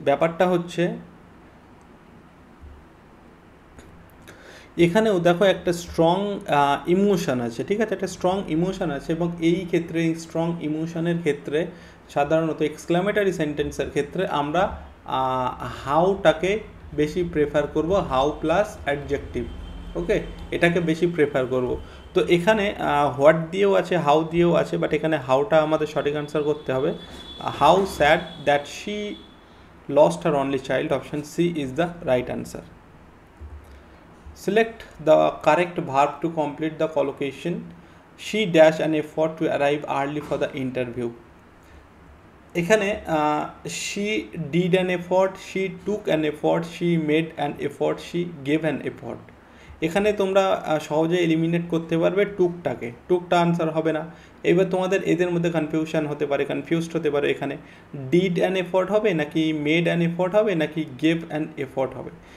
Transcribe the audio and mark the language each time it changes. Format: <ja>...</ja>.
<bn>ব্যাপারটা হচ্ছে, এখানেও দেখো একটা স্ট্রং ইমোশন আছে, ঠিক আছে, একটা স্ট্রং ইমোশন আছে, এবং এই ক্ষেত্রে স্ট্রং ইমোশনের ক্ষেত্রে সাধারণত এক্সক্লামেটারি সেন্টেন্সের ক্ষেত্রে আমরা হাউটাকে বেশি প্রেফার করব,</bn> <en>how plus adjective,</en> <bn>ওকে, এটাকে বেশি প্রেফার করব। তো এখানে হোয়াট দিয়েও আছে, হাউ দিয়েও আছে, বাট এখানে হাউটা আমাদের সঠিক আনসার করতে হবে।</bn> <en>How sad that she lost her only child, option C is the right answer. Select the correct verb to complete the collocation. She dash an effort to arrive early for the interview.</en> <bn>এখানে</bn> <en>she did an effort, she took an effort, she made an effort, she gave an effort.</en> <bn>এখানে তোমরা সহজে eliminate করতে পারবে টুকটাকে, টুকটা answer হবে না। এবার তোমাদের এদের মধ্যে কনফিউশন হতে পারে, কনফিউজড হতে পারে, এখানে</bn> <en>did an effort</en> <bn>হবে নাকি</bn> <en>made an effort</en> <bn>হবে নাকি</bn> <en>gave an effort</en> <bn>হবে।</bn>